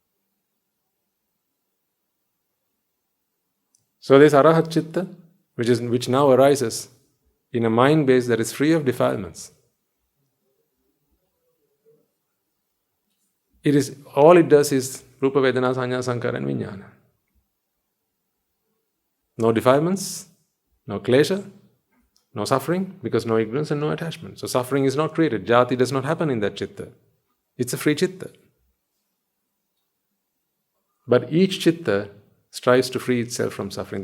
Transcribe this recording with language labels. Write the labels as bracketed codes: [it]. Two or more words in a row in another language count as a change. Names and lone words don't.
[en] So this arahat chitta, which now arises in a mind base that is free of defilements, all it does is [pi] rupa, vedana, sanya, sankara [en] and vijnana. No defilements, no klesha, no suffering, because no ignorance and no attachment. So suffering is not created. Jati does not happen in that chitta. It's a free chitta. But each chitta strives to free itself from suffering.